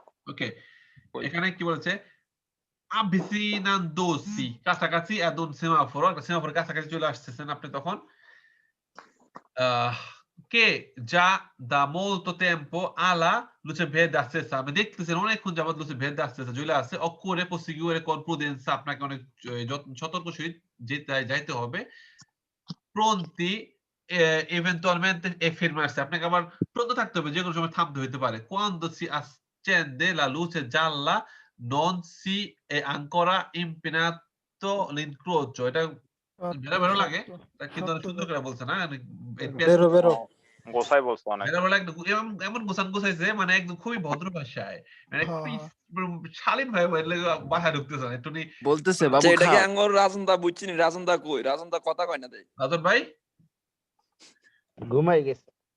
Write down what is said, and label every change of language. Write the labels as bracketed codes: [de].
[bn] ওকে, এখানে কি বলছে, [it] avvicinandosi, [bn] কাছাকাছি [it] ad un semaforo, [bn] একটা সেমাফোর কাছাকাছি চলে আসছেন আপনি তখন, [it] che già da molto tempo alla luce verde accesa, [bn] আমি দেখতেছেন অনেকক্ষণ যাবত [it] luce verde accesa [bn] চলে আসছে, [it] occorre proseguire con prudenza, [bn] আপনাকে অনেক সতর্ক সহিত যাইতে হবে, [it] pronti eventualmente e fermarsi, [bn] আপনাকে আবার প্রস্তুত থাকতে হবে, যে কোনো সময় থামতে হইতে পারে। [it] quando si accende la luce gialla non si è ancora impegnato l'incrocio, [bn] এটা বেরো লাগে কিন্তু সুন্দর করে বলছে না, বেরো গোসাই বলছো অনেক, এমন গোছাইছে, মানে একদম খুবই ভদ্র ভাষায়, মানে শালীন ভাই বাসায় ঢুকতেছে না একটু বলতেছে বাবু এটা কি আঙ্গর রাজনদা বুঝছিনি, রাজনদা কই, রাজনদা কথা কয় না দেই। রাজন ভাই ঘুমাই গেছে